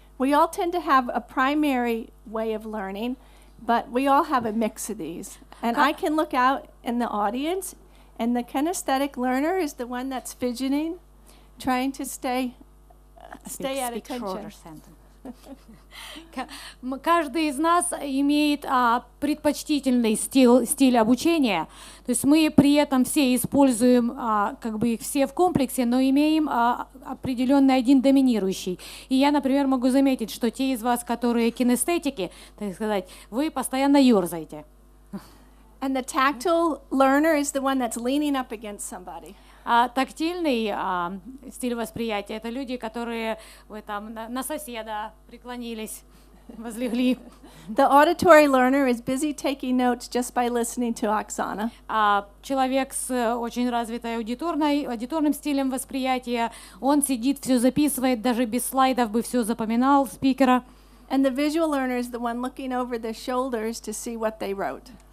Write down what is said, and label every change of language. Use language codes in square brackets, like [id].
[en] We all tend to have a primary way of learning, but we all have a mix of these. And I can look out in the audience, and the kinesthetic learner is the one that's fidgeting, trying to stay at attention. [ru] Каждый из нас имеет предпочтительный стиль обучения, то есть мы при этом все используем как бы их все в комплексе, но имеем определенный один доминирующий. И я, например, могу заметить, что те из вас, которые кинестетики, так сказать, вы постоянно ерзаете. [en] And the tactile learner is the one that's leaning up against somebody. [ru] Тактильный стиль восприятия — это люди, которые вы там на соседа преклонились, возлегли. [en] The auditory learner is busy taking notes just by listening to Oksana. [ru] Человек с очень развитой аудиторным стилем восприятия, он сидит, все записывает, даже без слайдов бы все запоминал спикера. [en] And the visual learner is the one looking over their shoulders to see what they wrote.